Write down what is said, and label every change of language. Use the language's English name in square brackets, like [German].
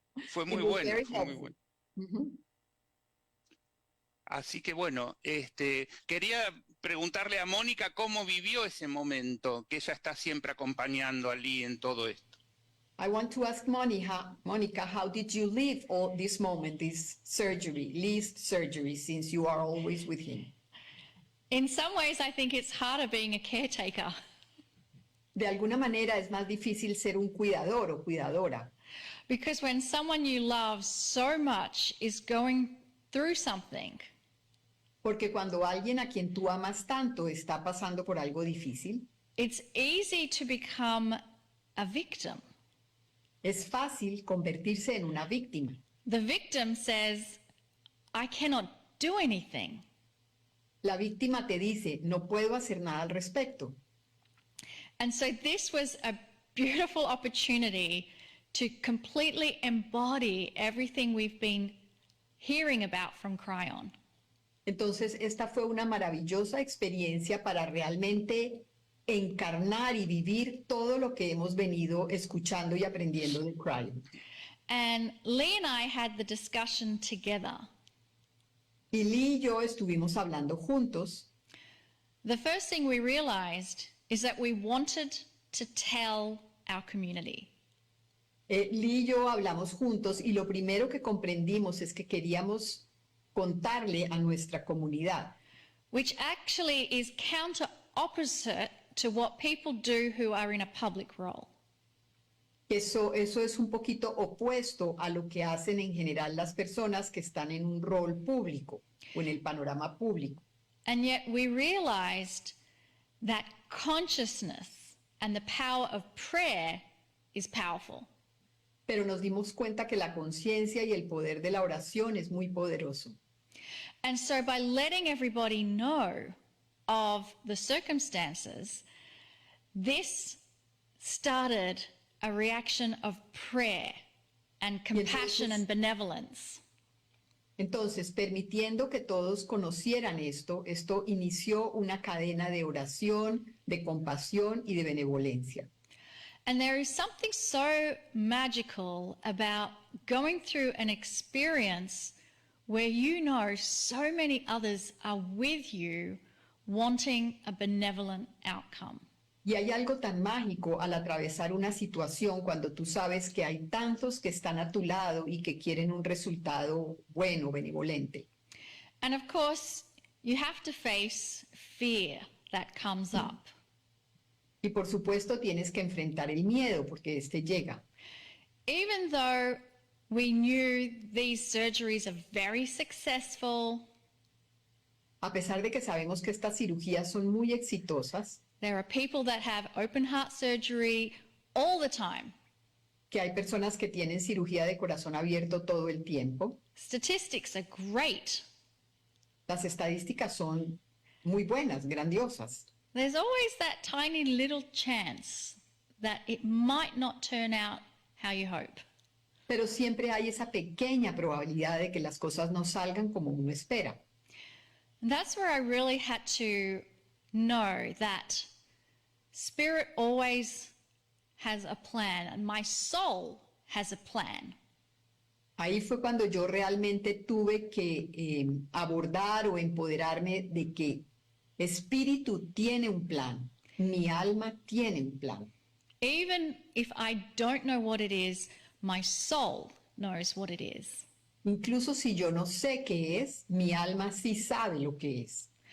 [Spanish] fue muy bueno, fue muy bueno. Mm-hmm. Así que bueno, quería preguntarle a Mónica cómo vivió ese momento, que ella está siempre acompañando a Lee en todo esto. [English] I want to ask Monica, how did you live all this moment, this surgery, Lee's surgery, since you are always with him? In some ways, I think it's harder being a caretaker. [Spanish] De alguna manera es más difícil ser un cuidador o cuidadora. [English] Because when someone you love so much is going through something, [Spanish] porque cuando alguien a quien tú amas tanto está pasando por algo difícil, [English] it's easy to become a victim. [Spanish] Es fácil convertirse en una víctima. [English] The victim says, I cannot do anything. [Spanish] La víctima te dice, no puedo hacer nada al respecto. [English] And so this was a beautiful opportunity to completely embody everything we've been hearing about from Kryon. [Spanish] Entonces, esta fue una maravillosa experiencia para realmente encarnar y vivir todo lo que hemos venido escuchando y aprendiendo de Kryon. [English] And Lee and I had the discussion together. [Spanish] Y Lee y yo estuvimos hablando juntos. [English] The first thing we realized is that we wanted to tell our community. [Spanish] Lee y yo hablamos juntos y lo primero que comprendimos es que queríamos contarle a nuestra comunidad. [English] Which actually is counter opposite to what people do who are in a public role. [Spanish] Eso es un poquito opuesto a lo que hacen en general las personas que están en un rol público o en el panorama público. [English] And yet we realized that consciousness and the power of prayer is powerful. [Spanish] Pero nos dimos cuenta que la conciencia y el poder de la oración es muy poderoso. [English] And so by letting everybody know of the circumstances, this started a reaction of prayer and compassion and benevolence. [Spanish] Entonces, permitiendo que todos conocieran esto inició una cadena de oración, de compasión y de benevolencia. [English] And there is something so magical about going through an experience where you know so many others are with you wanting a benevolent outcome. [Spanish] Y hay algo tan mágico al atravesar una situación cuando tú sabes que hay tantos que están a tu lado y que quieren un resultado bueno, benevolente. [English] And of course, you have to face fear that comes up. [Spanish] Y por supuesto tienes que enfrentar el miedo porque este llega. [English] Even though we knew these surgeries are very successful, [Spanish] A pesar de que sabemos que estas cirugías son muy exitosas, [English] there are people that have open heart surgery all the time. [Spanish] que hay personas que tienen cirugía de corazón abierto todo el tiempo, [English] Statistics are great. [Spanish] las estadísticas son muy buenas, grandiosas. [English] There's always that tiny little chance that it might not turn out how you hope. [Spanish] Pero siempre hay esa pequeña probabilidad de que las cosas no salgan como uno espera. [English] And that's where I really had to know that Spirit always has a plan, and my soul has a plan. [Spanish] Ahí fue cuando yo realmente tuve que abordar o empoderarme de que Espíritu tiene un plan, mi alma tiene un plan. [English] Even if I don't know what it is, my soul knows what it is. [Spanish] Incluso si yo no sé qué es, mi alma sí sabe lo que es.